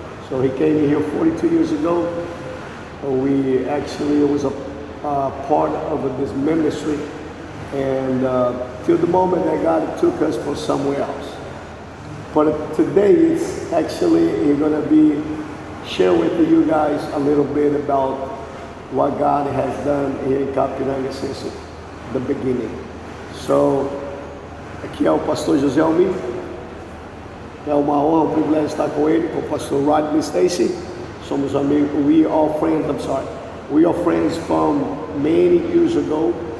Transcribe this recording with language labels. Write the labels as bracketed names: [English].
[English] So he came here 42 years ago. We actually was a part of this ministry, and till the moment that God took us for somewhere else. But today it's actually going to be share with you guys a little bit about what God has done here em Capiranga since the beginning. [Portuguese] So, aqui é o pastor Joselmi. É uma honra, um privilégio estar com ele, com o pastor Rodney Stacy. Somos amigos. [English] We are friends from many years ago.